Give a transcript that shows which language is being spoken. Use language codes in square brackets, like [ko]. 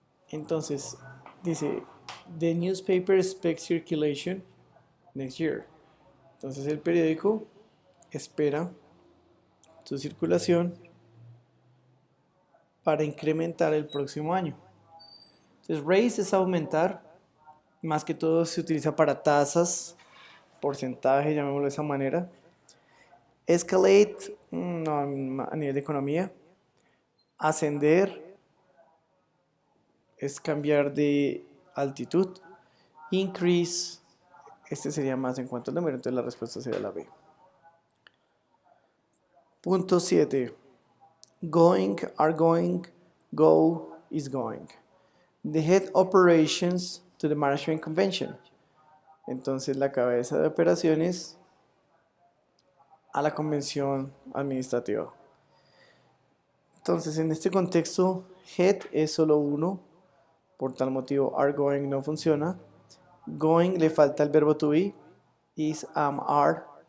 [es] Entonces, dice, [en] the newspaper expects circulation next year. [es] Entonces, el periódico espera su circulación para incrementar el próximo año. Entonces, raise es aumentar, más que todo se utiliza para tasas, porcentaje, llamémoslo de esa manera. Escalate, no, a nivel de economía. Ascender es cambiar de altitud. Increase, este sería más en cuanto al número, entonces la respuesta sería la B. Punto 7. [en] Going, are going, go, is going. The head operations to the management convention. [es] Entonces la cabeza de operaciones a la convención administrativa. Entonces en este contexto head es solo uno, por tal motivo are going no funciona. Going le falta el verbo [en] to be, is, am, are.